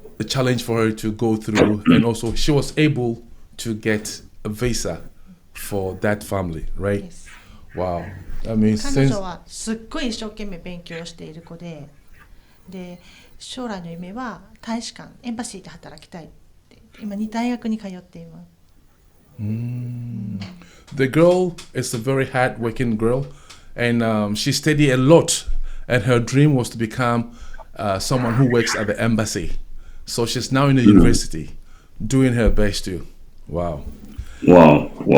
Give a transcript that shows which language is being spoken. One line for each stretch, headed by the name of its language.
English: a challenge for her to go through, and also she was able to get a visa for that family, right? Yes. Wow. I mean,
Japanese: 彼
English: since
Japanese: 女はすっごい一生懸命勉強している子で、将来の夢は大使館、エンバシーで働きたいって、今大学に通っています。
English: the girl is a very hard-working girl, and she studied a lot, and her dream was to become someone who works at the embassy. So she's now in the university, doing her best too. Wow. Wow.